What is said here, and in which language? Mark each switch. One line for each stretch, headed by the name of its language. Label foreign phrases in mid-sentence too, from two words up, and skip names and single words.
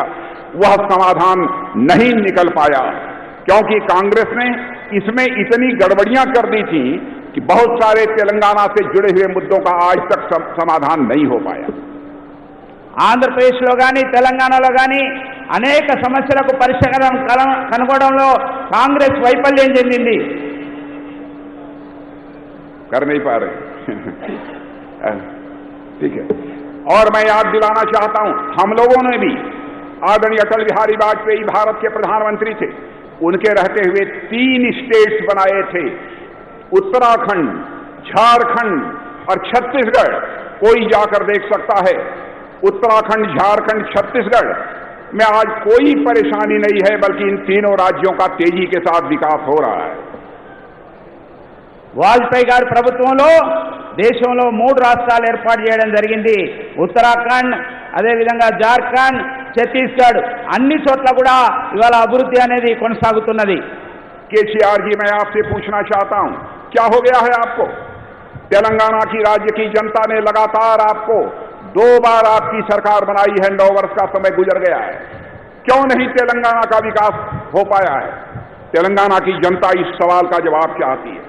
Hindi: वह समाधान नहीं निकल पाया, क्योंकि कांग्रेस ने इसमें इतनी गड़बड़ियां कर दी थी कि बहुत सारे तेलंगाना से जुड़े हुए मुद्दों का आज तक समाधान नहीं हो पाया.
Telugu: ఆంధ్రప్రదేశ్లో కానీ తెలంగాణలో కానీ అనేక సమస్యలకు పరిష్కారం కనుగొనడంలో కాంగ్రెస్ వైఫల్యం చెందింది.
Hindi: कर नहीं पा रहे. ठीक है. और मैं याद दिलाना चाहता हूं, हम लोगों ने भी, आदरणीय अटल बिहारी वाजपेयी भारत के प्रधानमंत्री थे, उनके रहते हुए 3 स्टेट्स बनाए थे, उत्तराखंड, झारखंड और छत्तीसगढ़. कोई जाकर देख सकता है, उत्तराखंड, झारखंड, छत्तीसगढ़ में आज कोई परेशानी नहीं है, बल्कि इन तीनों राज्यों का तेजी के साथ विकास हो रहा है.
Telugu: వాజ్పేయి గారి ప్రభుత్వంలో దేశంలో 3 రాష్ట్రాలు ఏర్పాటు చేయడం జరిగింది. ఉత్తరాఖండ్, అదేవిధంగా జార్ఖండ్, ఛత్తీస్గఢ్, అన్ని చోట్ల కూడా ఇవాళ అభివృద్ధి అనేది కొనసాగుతున్నది.
Hindi: केसीआर जी, मैं आपसे पूछना चाहता हूं, क्या हो गया है आपको? तेलंगाना की राज्य की जनता ने लगातार आपको 2 बार आपकी सरकार बनाई है, 9 वर्ष का समय गुजर गया है. क्यों नहीं तेलंगाना का विकास हो पाया है? तेलंगाना की जनता इस सवाल का जवाब चाहती है.